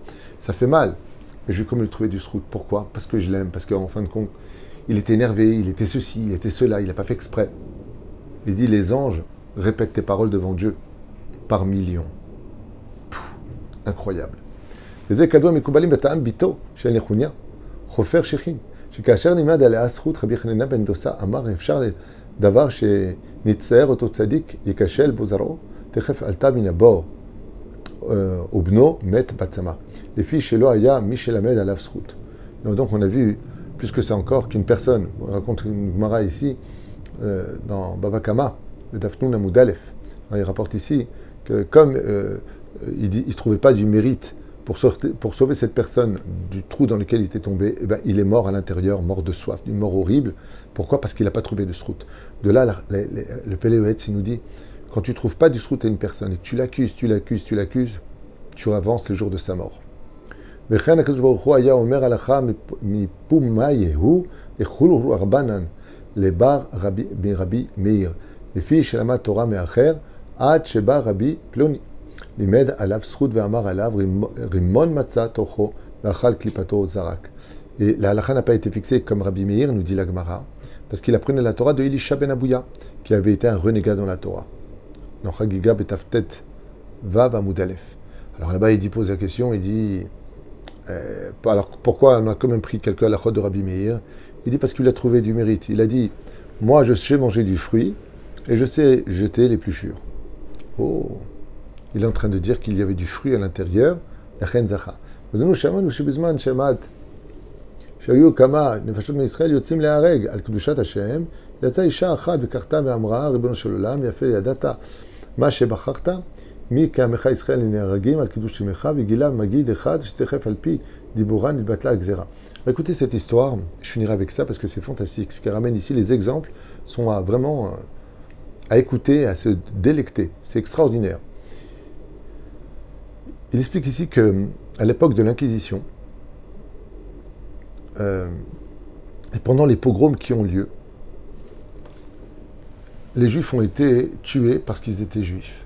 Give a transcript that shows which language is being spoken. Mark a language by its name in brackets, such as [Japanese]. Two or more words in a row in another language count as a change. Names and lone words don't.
[French] Ça fait mal, mais je vais comme lui trouver du srout. Pourquoi? Parce que je l'aime, parce qu'en fin de compte, il était énervé, il était ceci, il était cela, il n'a pas fait exprès. Il dit, les anges répètent tes paroles devant Dieu par millions. Pouh, incroyable. [Hebrew] Les העיקר מקובלים בטעם בתו של נחוניא חופר שיחין שכאשר נלמד עליה הזכות רבי חנינא בן דוסה אמר אפשר דבר שנצטער אותו צדיק ייכשל בו זרעו תכף עלתה מן הבור ובנו מת בצמא לפי שלא היה מי שלמד עליו זכות. [French] Donc on a vu plus que ça encore, qu'une personne, on raconte une Gemara ici, dans Baba Kama, le [Hebrew] דף נ עמוד א, [French] il rapporte ici que comme il ne trouvait pas du mérite pour sauver cette personne du trou dans lequel il était tombé, eh ben, il est mort à l'intérieur, mort de soif, d'une mort horrible. Pourquoi? Parce qu'il n'a pas trouvé de srout. De là, le Péléoetz, il nous dit, quand tu ne trouves pas du srout à une personne et que tu l'accuses, tu avances le jour de sa mort. [Hebrew] לימד עליו זכות ואמר עליו רימון מצא תוכו ואכל קליפתו זרק. [French] Et la halakha n'a pas été fixée comme Rabbi Meir, nous dit la Gemara, parce qu'il apprenait la Torah de Elisha ben Abouya, qui avait été un renégat dans la Torah. Dans Chagiga [Hebrew] בדף טו עמוד א. [French] Alors là-bas, il pose la question, il dit, alors pourquoi on a quand même pris quelques halakhot de Rabbi Meir? Il dit parce qu'il a trouvé du mérite. Il a dit, moi je sais manger du fruit et je sais jeter l'épluchure. Oh, il est en train de dire qu'il y avait du fruit à l'intérieur. [Hebrew] Nous שמענו שבזמן שמעת שהיו כמה נפשות מישראל יוצאים להרג על קדושת השם, יצאה אישה אחת וקרתה ואמרה, ריבונו של עולם, יפה ידעת מה שבחרת, מי כעמך ישראל נהרגים על קידוש שמך, וגילה מגיד אחד שתכף על פי דיבורה נתבטלה הגזרה. [French] Écoutez cette histoire, je finirai avec ça parce que c'est fantastique. Ce qui ramène ici, les exemples sont vraiment à écouter, à se délecter. C'est extraordinaire. Il explique ici qu'à l'époque de l'Inquisition, et pendant les pogroms qui ont lieu, les Juifs ont été tués parce qu'ils étaient Juifs.